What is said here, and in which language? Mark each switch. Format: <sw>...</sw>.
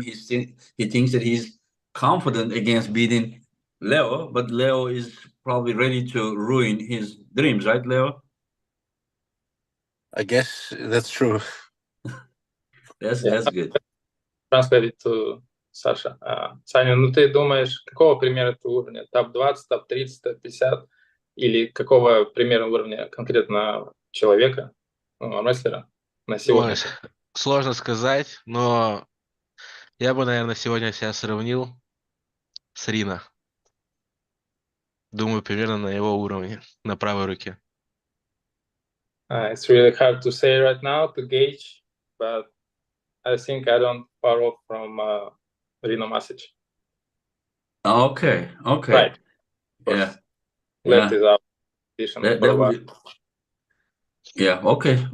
<en>He thinks that he's confident against beating Leo, but Leo is probably ready to ruin his dreams, right, Leo? I guess that's true. That's good. Translate to Саша.</en> <ru>Саня, ну ты думаешь, какого примера ты уровня? Топ-20, топ-30, топ-50? Или какого примера уровня конкретно человека, рестлера на сегодня? Ой, сложно сказать, но я бы, наверное, сегодня себя сравнил с Рино. Думаю, примерно на его уровне, на правой руке.</ru> <en>It's really hard to say right now, to gauge, but I think I don't far off from Rino Masic. Okay. Right. Yeah. Left is our position That for a while. would. Yeah. Okay.</en>